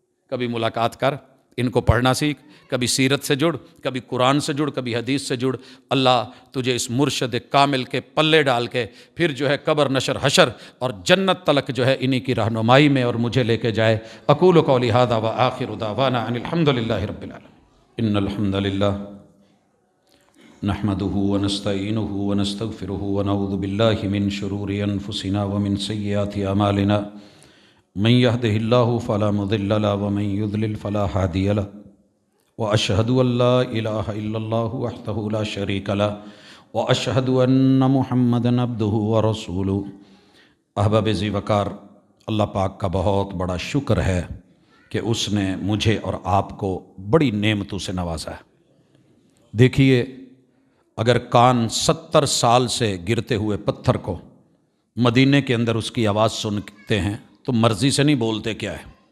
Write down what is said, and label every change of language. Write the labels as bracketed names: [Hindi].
[Urdu] کبھی ملاقات کر, ان کو پڑھنا سیکھ, کبھی سیرت سے جڑ, کبھی قرآن سے جڑ, کبھی حدیث سے جڑ. اللہ تجھے اس مرشد کامل کے پلے ڈال کے پھر جو ہے قبر نشر حشر اور جنت تلک جو ہے انہی کی رہنمائی میں اور مجھے لے کے جائے. [Arabic] اقول قولی ھذا وآخر دعوانا ان الحمدللہ رب العالمین. ان الحمدللہ نحمده ونستعینه ونستغفره ونعوذ باللہ من شرور انفسنا ومن سیئات اعمالنا من يهده الله فلا مضل له ومن يضلل فلا هادي له واشهد ان لا اله الا الله وحده لا شريك له واشهد ان محمدا عبده ورسوله. [Urdu] احباب ذی وقار, اللہ پاک کا بہت بڑا شکر ہے کہ اس نے مجھے اور آپ کو بڑی نعمتوں سے نوازا ہے. دیکھیے, اگر کان 70 سال سے گرتے ہوئے پتھر کو مدینے کے اندر اس کی آواز سنتے ہیں تو مرضی سے نہیں بولتے کیا ہے.